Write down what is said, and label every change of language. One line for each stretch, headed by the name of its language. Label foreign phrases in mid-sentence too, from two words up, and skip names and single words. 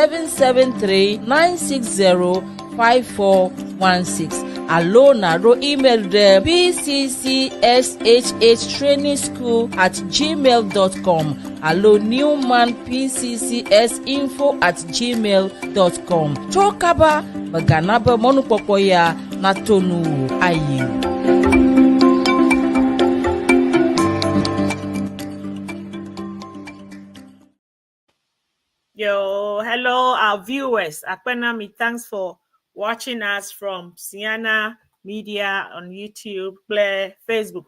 Ewe: 773-960-5416 alo naro email ɖe pccshhtrainingschool@gmail.com alo newmanpccsinfo@gmail.com tso kaba megana be mɔnukpɔkpɔ ya nato nu wo ayi.
English: Yo, hello, our viewers. Akpenami, thanks for watching us from Ceana Media on YouTube, Play, Facebook.